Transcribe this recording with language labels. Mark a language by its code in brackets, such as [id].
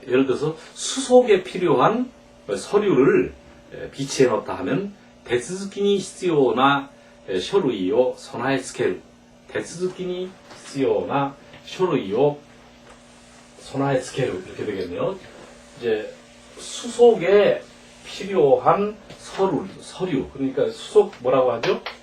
[ko] 예를 들어서 수속에 필요한 서류를 비치해 놓다 하면 [ja] 手続きに必要な書類を備え付ける. 手続きに必要な書類を備え付ける [ko] 이렇게 되겠네요. 이제 수속에 필요한 서류 그러니까 수속 뭐라고 하죠?